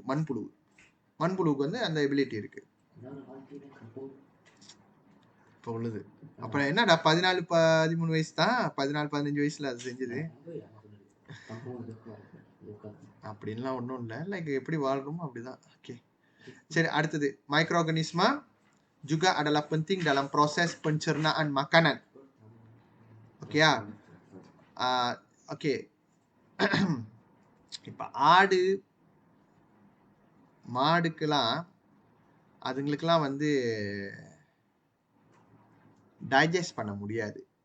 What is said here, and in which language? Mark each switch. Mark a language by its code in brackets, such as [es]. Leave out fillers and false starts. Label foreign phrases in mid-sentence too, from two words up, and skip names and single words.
[ta] மண்புழுவுக்கு வந்து அந்த எபிலிட்டி இருக்கு இப்போ உள்ளது. அப்புறம் என்னடா 14-13 வயசு தான், 14-15 வயசுல அது செஞ்சது அப்படின்லாம் ஒன்றும் இல்லை. லைக் எப்படி வாழ்றோமோ அப்படிதான். ஓகே சரி, அடுத்தது மைக்ரோஆர்கானிஸ்மா [ms] juga adalah penting dalam proses pencernaan makanan. [ta] ஓகே ஓகே. இப்போ ஆடு மாடுக்கெல்லாம் அதுங்களுக்கெல்லாம் வந்து டைஜஸ்ட் பண்ண முடியாது.